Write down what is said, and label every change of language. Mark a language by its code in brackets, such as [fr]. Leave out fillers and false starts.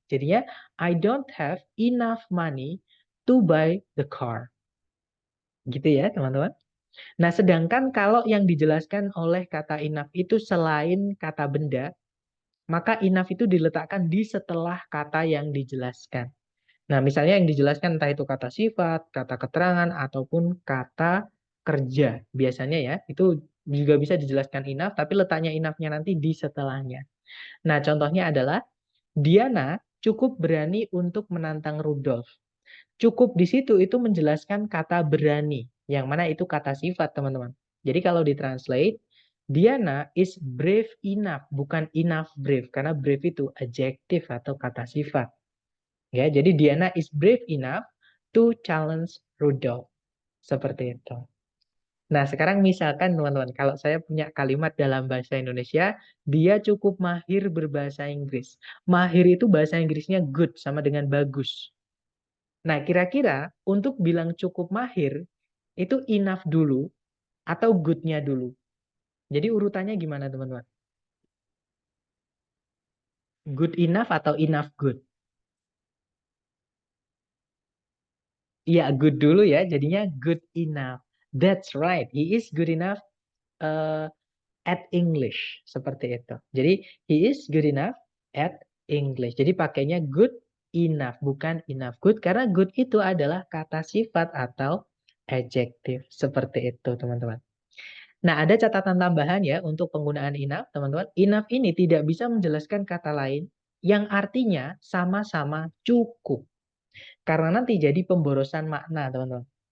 [id] Jadinya, [en] I don't have enough money to buy the car. [id] Gitu ya, teman-teman. Nah, sedangkan kalau yang dijelaskan oleh kata enough itu selain kata benda, maka enough itu diletakkan di setelah kata yang dijelaskan. Nah, misalnya yang dijelaskan entah itu kata sifat, kata keterangan, ataupun kata kerja. Biasanya ya, itu juga bisa dijelaskan enough, tapi letaknya enough-nya nanti di setelahnya. Nah, contohnya adalah, Diana cukup berani untuk menantang Rudolf. Cukup di situ itu menjelaskan kata berani, yang mana itu kata sifat, teman-teman. Jadi kalau ditranslate, [en] Diana is brave enough, [id] bukan enough brave, karena brave itu adjektif atau kata sifat. Ya, jadi [en] Diana is brave enough to challenge Rudolph. [id] Seperti itu. Nah, sekarang misalkan teman-teman, kalau saya punya kalimat dalam bahasa Indonesia, dia cukup mahir berbahasa Inggris. Mahir itu bahasa Inggrisnya good, sama dengan bagus. Nah, kira-kira untuk bilang cukup mahir, itu enough dulu atau good-nya dulu. Jadi urutannya gimana, teman-teman? Good enough atau enough good? Iya, good dulu ya, jadinya good enough. [en] That's right, he is good enough uh, at English. [id] Seperti itu. Jadi, [en] he is good enough at English. [id] Jadi pakainya good enough, bukan enough good. Karena good itu adalah kata sifat atau adjektif. Seperti itu, teman-teman. Nah, ada catatan tambahan ya untuk penggunaan enough, teman-teman. Enough ini tidak bisa menjelaskan kata lain yang artinya sama-sama cukup. Karena nanti jadi pemborosan makna, teman-teman.